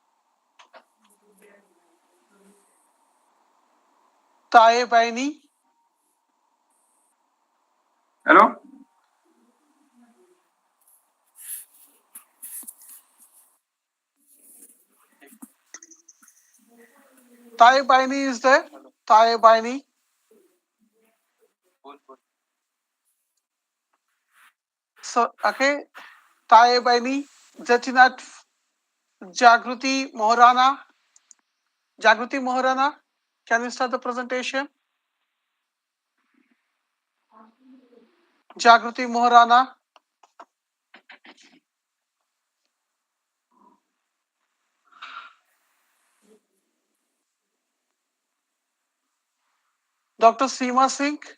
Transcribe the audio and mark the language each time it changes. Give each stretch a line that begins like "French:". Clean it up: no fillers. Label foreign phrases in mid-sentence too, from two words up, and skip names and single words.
English: Tae Baini? Hello. Tae Baini is there? Tae Baini? So, okay. Tae Baini, Jatinat Jagruti Moharana. Jagruti Moharana, can you start the presentation? Jagruti Moharana. Dr. Seema Singh.